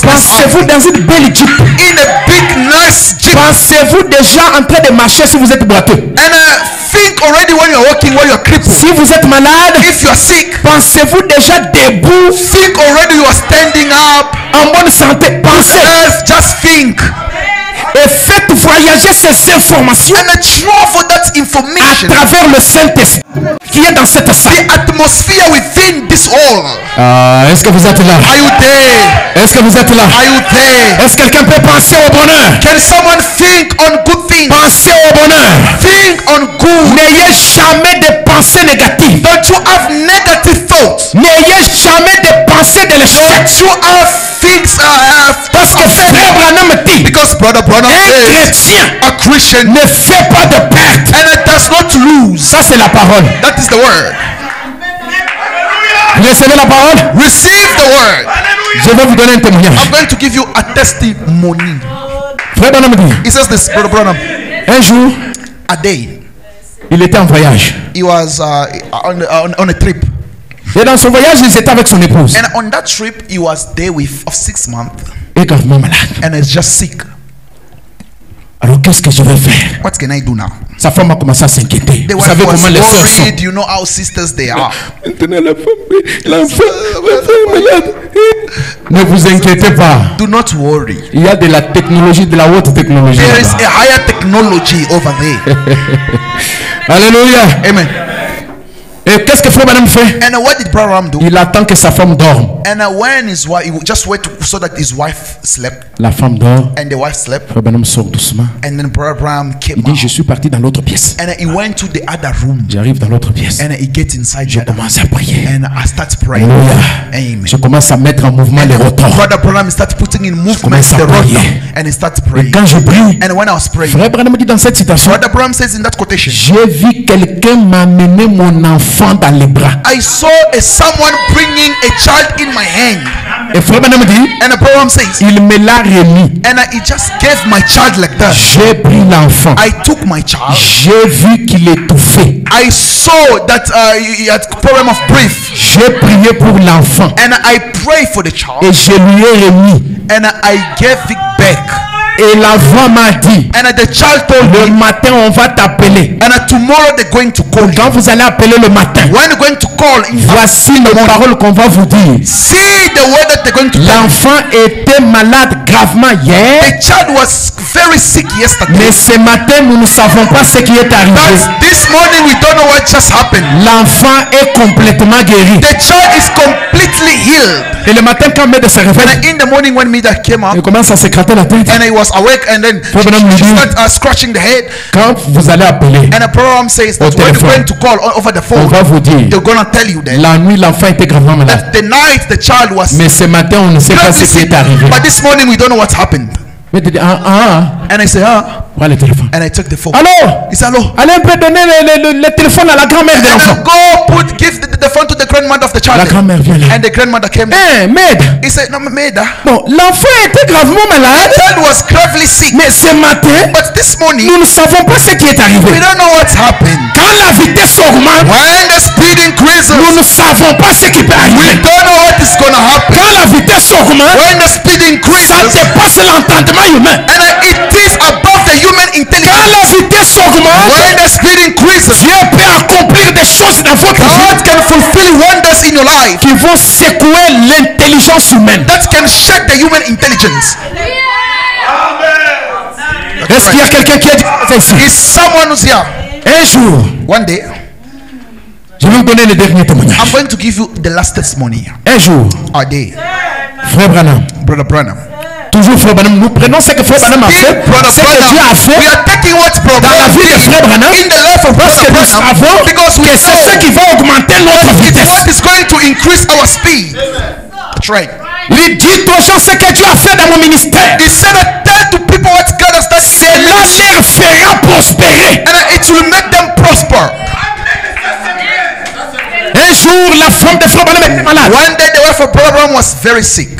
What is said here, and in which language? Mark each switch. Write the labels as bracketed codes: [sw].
[fr] Pensez-vous dans une belle Jeep. [en] In a big, nice jeep. [fr] Pensez-vous déjà en train de marcher si vous êtes boiteux. [en] And think already when you're walking, when you're crippled. [fr] Si vous êtes malade, [en] If you're sick, [fr] pensez-vous déjà debout, [en] think already you are standing up. [fr] en bonne santé. Pensez [en] Yes, just think. [fr] et faites voyager ces informations [en] And travel that [fr] à [en] information. [fr] travers le Saint-Esprit qui est dans cette salle. [en] The atmosphere within this hall. [fr] Est-ce que vous êtes là? [en] Are you there? [fr] Est-ce que vous êtes là? [en] Are you there? [fr] Est-ce que quelqu'un peut penser au bonheur? [en] Can someone think on good things? [fr] Pensez au bonheur. [en] Think on good. [fr] N'ayez jamais de pensées négatives. [en] Don't you have negative thoughts? [fr] N'ayez jamais de pensées de l'échec. [en] Don't you have things [fr] Parce que frère Branham dit, [en] because brother Branham says [fr] chrétien [en] a Christian [fr] ne fait pas de perte. [en] and it does not lose. [fr] Ça c'est la parole. [en] That is the word. [fr] Vous recevez la parole? [en] Receive the word. [fr] Je vais vous donner un témoignage. [en] I'm going to give you a testimony. [fr] Frère Branham dit, [en] He says this, brother Branham. [fr] un jour, [en] A day [fr] il était en voyage. [en] he was on a trip, [fr] Et dans son voyage, il était avec son épouse. [en] and on that trip he was there with of 6 months, [fr] Et gravement malade. [en] and is just sick. [fr] Alors qu'est-ce que je vais faire? [en] What can I do now? [fr] Sa femme a commencé à s'inquiéter. [en] The [fr] Vous [en] wife [fr] savez [en] was [fr] comment les sœurs sont. [en] worried. You know how sisters they are. [fr] Maintenant l'enfant est malade. Ne vous inquiétez pas. [en] Do not worry. [fr] Il y a de la technologie, de la haute technologie. [en] There is [fr] là-bas. [en] a higher technology over there. [fr] Alléluia. [en] Amen. [fr] Et qu'est-ce que Frère Branham fait? [en] And what did Brother Branham do? [fr] Il attend que sa femme dorme. [en] And when his wife, he would just wait so that his wife slept, [fr] La femme dort. [en] and the wife slept, [fr] Frère Branham sort doucement. [en] and then Brother Branham came [fr] Il dit, je [en] out, [fr] suis parti dans l'autre pièce. [en] and he went to the other room, [fr] J'arrive dans l'autre pièce. [en] and he gets inside [fr] Je [en] the other room, [fr] commence à prier. [en] and I start praying. [fr] Alléluia. [en] Amen. [fr] Je commence à mettre en mouvement les rotors. [en] Brother Branham starts putting in movement [fr] commence à [en] the rotor, [fr] prier. [en] and he starts [fr] Et [en] praying. [fr] quand je prie, [en] And when I was praying, [fr] Frère Branham dit dans cette citation, [en] Brother Branham says in that quotation, [fr] j'ai vu quelqu'un m'amener mon enfant dans les bras. [en] I saw someone bringing a child in my hand, [fr] Et Frère Branham dit, [en] and the Branham says, [fr] il me l'a remis. [en] and he just gave my child like that. [fr] J'ai pris l'enfant. [en] I took my child. [fr] J'ai vu qu'il étouffait. [en] I saw that he had problem of breath, [fr] J'ai prié pour l'enfant. [en] and I prayed for the child, [fr] Et je lui ai remis. [en] and I gave it back. [fr] Et la voix m'a dit, [en] And the child told [fr] le [en] me, [fr] matin on va t'appeler. [en] and tomorrow they're going to call [fr] Quand [en] you. [fr] vous allez appeler le matin, [en] When you're going to call, [fr] voici les paroles qu'on va vous dire. [en] see the word that they're going to tell you. [fr] L'enfant était malade gravement hier, [en] The child was very sick yesterday, [fr] mais ce matin nous ne savons pas ce qui est arrivé. [en] but this morning we don't know what just happened. [fr] L'enfant est complètement guéri. [en] The child is completely healed. [fr] Et le matin quand Meda se réveille, [en] And in the morning when Mida came up, [fr] il commence à se gratter la tête. [en] and he was awake, and then she started scratching the head, [fr] Quand vous allez appeler, [en] and the program says that [fr] Au [en] when you're [fr] téléphone. [en] going to call over the [fr] on [en] phone, [fr] va vous dire, [en] they're gonna tell you that [fr] la nuit l'enfant était gravement malade. [en] the night the child was [fr] Mais ce matin on ne sait pas [en] gravely [fr] ce qui [en] sick, [fr] est arrivé. [en] but this morning we don't know what happened. [fr] Mais tu dis, [en] And I say, [fr] prends le téléphone. [en] and I took the phone. [fr] Allô? [en] He said, hello. [fr] Allez un peu donner le téléphone à la grand-mère de [en] And [fr] l'enfant. [en] I give the phone to the grandmother of the child. [fr] La grand-mère vient là. [en] And the grandmother came. [fr] Hein, Med? [en] He said, no, Maida, [fr] Bon, l'enfant était gravement [en] the [fr] malade, [en] child was gravely sick, [fr] mais ce matin, [en] but this morning [fr] nous ne savons pas ce qui est [en] we [fr] arrivé. [en] don't know what's happened. [fr] Quand la vitesse augmente, [en] When the speed increases, [fr] nous ne savons pas ce qui peut [en] we [fr] arriver. [en] don't know what is gonna happen. [fr] Quand la vitesse augmente, [en] When the speed [fr] ça [en] increases, [fr] dépasse l'entendement humain. [en] and it is above the human [fr] Quand [en] intelligence. [fr] la vitesse augmente, [en] When the speed increases, [fr] Dieu peut accomplir des choses dans votre vie [en] God can fulfill wonders in your life [fr] qui vont secouer l'intelligence humaine. [en] that can shake the human intelligence. [fr] Est-ce qu'il y a quelqu'un qui a dit ça ici? [en] Is someone who's here? [fr] Un jour, [en] One day, [fr] je vais vous donner le dernier témoignage. [en] I'm going to give you the last testimony. [fr] Un jour, [en] A day, [fr] Frère Branham, [en] Brother Branham. [fr] toujours Frère Branham, nous prenons ce que Frère Branham a fait, [en] Brother [fr] ce que Dieu a [en] Branham, [fr] fait [en] we are taking what's [fr] dans la vie de Frère Branham, [en] in the life of [fr] parce [en] Brother [fr] que nous [en] Branham, [fr] savons [en] because we [fr] que c'est ce [en] know [fr] qui va augmenter notre [en] it's [fr] vitesse. [en] what is going to increase our speed. That's right. [fr] Il dit aux gens ce que Dieu a fait dans mon ministère. [en] He said that tell to people what God has done, [fr] Cela leur fera prospérer. [en] and it will make them prosper. [fr] Un jour, la femme de Frère Branham était malade. [en] One day the wife of Brother Branham was very sick,